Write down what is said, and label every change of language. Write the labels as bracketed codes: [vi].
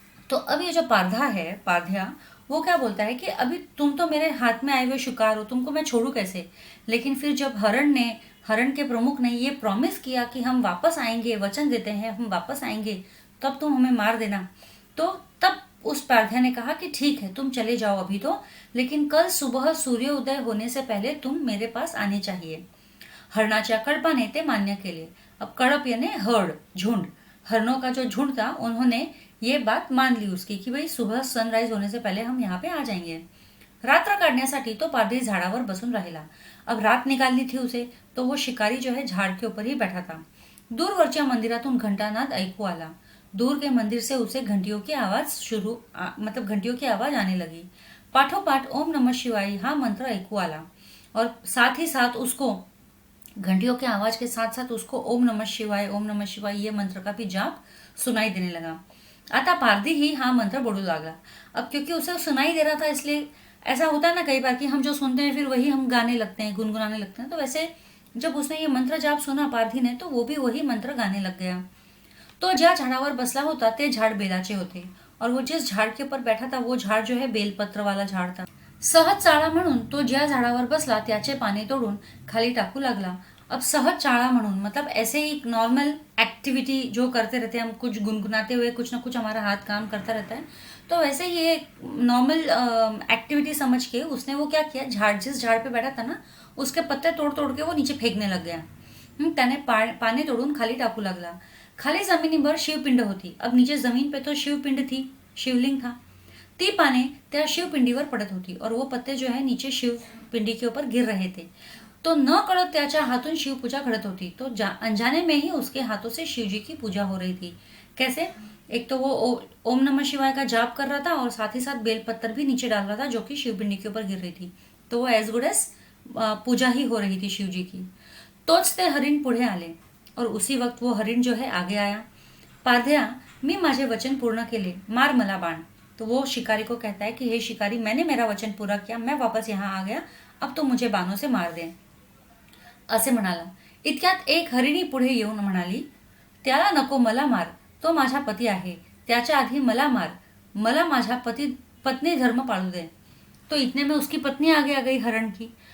[hi] तो अब ये जो पारधा है, पारध्या, वो क्या बोलता है कि अभी तुम तो मेरे हाथ में आए हुए शिकार हो, तुमको मैं छोड़ू कैसे. लेकिन फिर जब हरण के प्रमुख ने ये प्रॉमिस किया कि हम वापस आएंगे, वचन देते हैं हम वापस आएंगे, तब तुम हमें मार देना. तो तब उस पारध्या ने कहा कि ठीक है तुम चले जाओ अभी तो, लेकिन कल सुबह सूर्योदय होने से पहले तुम मेरे पास आने चाहिए. [mr] हरणाच्या कळपाने ते मान्य केले. [hi] अब कड़प यानी हर्ड, झुंड, हरणों का जो झुंड था उन्होंने ये बात मान ली उसकी कि भाई सुबह सनराइज होने से पहले हम यहाँ पे आ जाएंगे. [mr] रात्र काढण्यासाठी तो पारधी झाडावर बसून राहिला. [hi] अब रात निकालनी थी उसे, तो वो शिकारी जो है झाड़ के ऊपर ही बैठा था. [mr] दूरवरच्या मंदिरातून घंटानाद ऐकू आला. [hi] दूर के मंदिर से उसे घंटियों की आवाज आने लगी. [mr] पाठोपाठ ओम नमः शिवाय हा मंत्र ऐकू आला [hi] और साथ ही साथ उसको घंटियों के आवाज के साथ साथ उसको ओम नमः शिवाय ये मंत्र का भी जाप सुनाई देने लगा. [mr] आता पारधी ही हा मंत्र बोलू लागला. [hi] अब क्योंकि उसे सुनाई दे रहा था इसलिए ऐसा होता है ना कई बार कि हम जो सुनते हैं फिर वही हम गाने लगते हैं, गुनगुनाने लगते हैं. तो वैसे जब उसने ये मंत्र जाप सुना पारधी ने, तो वो भी वही मंत्र गाने लग गया. [mr] तो ज्या झाडावर बसला होता ते झाड बेलाचे होते [hi] और वो जिस झाड़ के ऊपर बैठा था वो झाड़ जो है बेलपत्र वाला झाड़ था. [mr] सहज चाळा म्हणून तो ज्या झाडावर बसला त्याचे पाने तोडून खाली टाकू लागला. [hi] अब [mr] सहज चाळा म्हणून [hi] मतलब ऐसे ही नॉर्मल एक्टिविटी जो करते रहते हैं हम, कुछ गुनगुनाते हुए कुछ ना कुछ हमारा हाथ काम करता रहता है, तो वैसे ही एक नॉर्मल एक्टिविटी समझ के उसने वो क्या किया, झाड़ जिस झाड़ पे बैठा था ना उसके पत्ते तोड़ तोड़ के वो नीचे फेकने लग गया. [mr] त्याने पाने तोडून खाली टाकू लागला. खाली जमिनीवर शिवपिंड होती. [hi] अब नीचे जमीन पे तो शिवपिंड थी, शिवलिंग था. [mr] ती पाने त्या शिवपिंडीवर पडत होती [hi] और वो पत्ते जो है नीचे शिवपिंडी के ऊपर गिर रहे थे. [mr] तो न कळत त्याच्या हाथून शिव पूजा घडत होती. [hi] तो अनजाने में ही उसके हाथों से शिव जी की पूजा हो रही थी. कैसे? एक तो वो ओम नमः शिवाय का जाप कर रहा था और साथ ही साथ बेलपत्तर भी नीचे डाल रहा था जो कि शिवपिंडी के ऊपर गिर रही थी. तो वो एज गुड एज पूजा ही हो रही थी शिव जी की. [mr] तोच ते हरिण पुढे आले [hi] और उसी वक्त वो हरिण जो है आगे आया. [mr] पारध्या, मी माझे वचन पूर्ण केले, मार मला बाण. [hi] तो वो शिकारी को कहता है कि हे शिकारी, मैंने मेरा वचन पूरा किया, मैं वापस यहाँ आ गया, अब तो मुझे बाणों से मार दे, [mr] असे म्हणाला. इतक्यात एक हरिणी पुढे येऊन म्हणाली, त्याला नको, मला मार, तो माझा पती आहे, त्याच्या आधी मला मार, मला माझा पत्नी धर्म पाळू दे. [hi] तो इतने में उसकी पत्नी आगे आ गई हरण की.